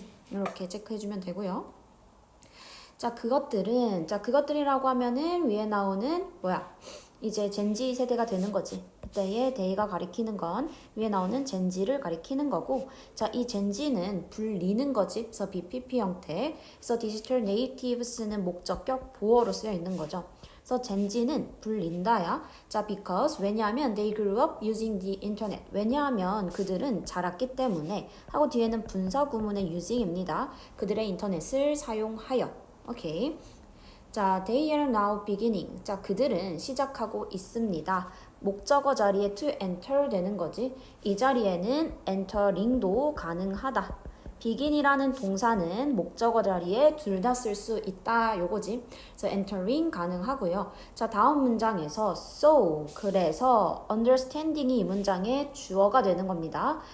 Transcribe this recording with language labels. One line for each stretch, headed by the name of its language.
Korean: 이렇게 체크해주면 되고요. 자, 그것들이라고 하면은 위에 나오는 이제 젠지 세대가 되는 거지. 그때의 데이가 가리키는 건 위에 나오는 젠지를 가리키는 거고, 자, 이 젠지는 불리는 거지. 그래서 BPP 형태. 그래서 디지털 네이티브스는 목적격 보어로 쓰여 있는 거죠. 그래서 젠지는 불린다야. 자,
English: because
Korean: 왜냐하면
English: they grew up using the internet.
Korean: 왜냐하면 그들은 자랐기 때문에 하고 뒤에는 분사 구문의 using입니다. 그들의 인터넷을 사용하여. 오케이. 자,
English: they are now beginning.
Korean: 자, 그들은 시작하고 있습니다. 목적어 자리에
English: to enter
Korean: 되는 거지. 이 자리에는 entering도 가능하다. begin이라는 동사는 목적어 자리에 둘 다 쓸 수 있다 요거지. 그래서 entering 가능하고요. 자, 다음 문장에서 so 그래서 understanding이 이 문장의 주어가 되는 겁니다.